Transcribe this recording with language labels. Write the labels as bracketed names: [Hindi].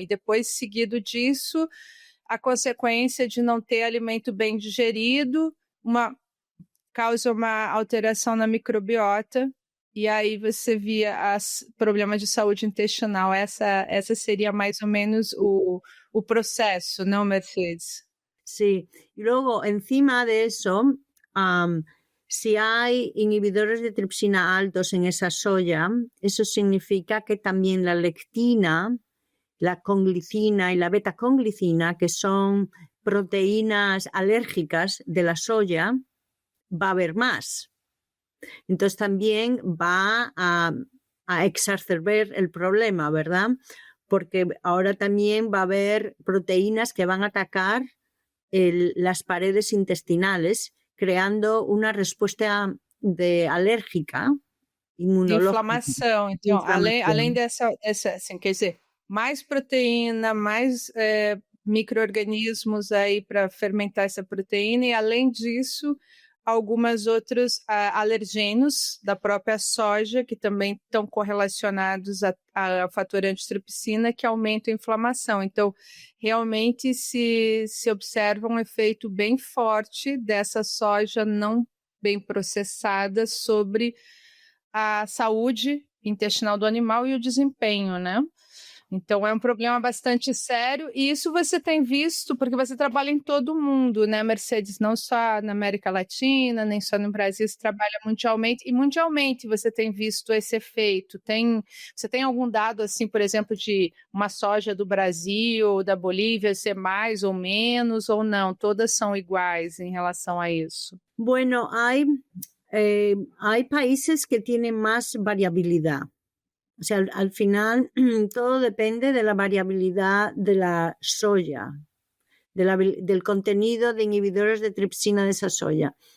[Portuguese] E depois, seguido disso, a consequência de não ter alimento bem digerido, causa uma alteração na microbiota, e aí você via problemas de saúde intestinal. Essa seria mais ou menos o processo, não, Mercedes? [Spanish] Sí, y luego encima de eso, si hay inhibidores de tripsina altos en esa soya, eso significa que también la lectina, la conglicina y la beta-conglicina, que son proteínas alérgicas de la soya, va a haber más. Entonces también va a exacerbar el problema, ¿verdad? Porque ahora también va a haber proteínas que van a atacar las paredes intestinales, creando una respuesta alérgica, inmunológica. [Portuguese] De inflamação. Então, além dessa assim, quer dizer, mais proteína, mais micro-organismos aí para fermentar essa proteína, e além disso, algumas outros alergenos da própria soja, que também estão correlacionados ao fator antitripsina, que aumentam a inflamação. Então, realmente se observa um efeito bem forte dessa soja não bem processada sobre a saúde intestinal do animal e o desempenho, né? Então, é um problema bastante sério, e isso você tem visto, porque você trabalha em todo o mundo, né, Mercedes? Não só na América Latina, nem só no Brasil, você trabalha mundialmente, e mundialmente você tem visto esse efeito. Você tem algum dado, assim, por exemplo, de uma soja do Brasil ou da Bolívia ser mais ou menos, ou não? Todas são iguais em relação a isso? [Spanish] Bueno, hay países que tienen más variabilidad. O sea, al final todo depende de la variabilidad de la soya, del contenido de inhibidores de tripsina de esa soya.